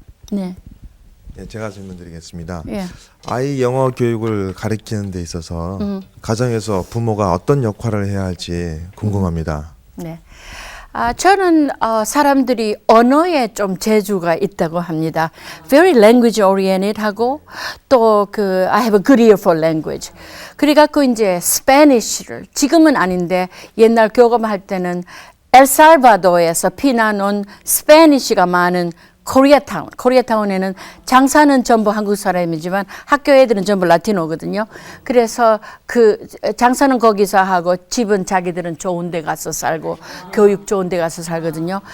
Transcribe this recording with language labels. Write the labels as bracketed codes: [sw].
[ko] 네. 네, 제가 질문 드리겠습니다. 예. 아이 영어 교육을 가르치는 데 있어서 가정에서 부모가 어떤 역할을 해야 할지 궁금합니다. 네. 저는 사람들이 언어에 좀 재주가 있다고 합니다. [en] Very language oriented [ko] 하고, 또 [en] I have a good ear for language. [ko] 그래갖고 이제 Spanish를, 지금은 아닌데 옛날 교감할 때는 엘살바도에서 피난온 스페니쉬가 많은 코리아타운에는 장사는 전부 한국 사람이지만 학교 애들은 전부 라티노거든요. 그래서 그 장사는 거기서 하고 집은 자기들은 좋은 데 가서 살고 교육 좋은 데 가서 살거든요.